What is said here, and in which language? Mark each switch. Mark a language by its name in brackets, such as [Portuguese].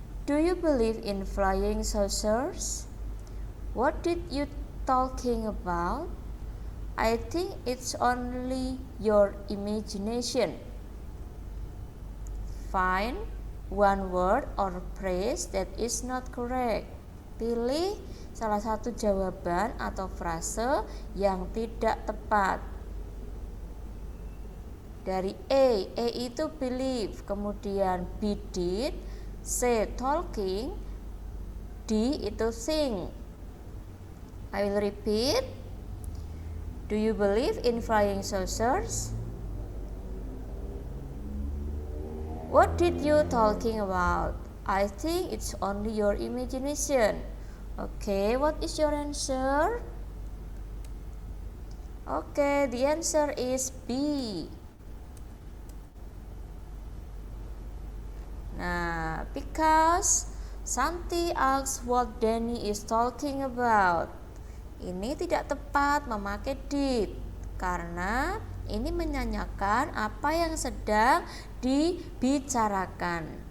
[English] Do you believe in flying saucers? What did you talking about? I think it's only your imagination. Find one word or phrase that is not correct. [Indonesian] Pilih salah satu jawaban atau frase yang tidak tepat. Dari A itu believe, kemudian B did, C talking, D D itu think. [English] I will repeat. Do you believe in flying saucers? What did you talking about? I think it's only your imagination. Okay, what is your answer? Okay, the answer is B. Nah, because Santi asks what Danny is talking about. [Indonesian] Ini tidak tepat memakai did karena ini menanyakan apa yang sedang dibicarakan.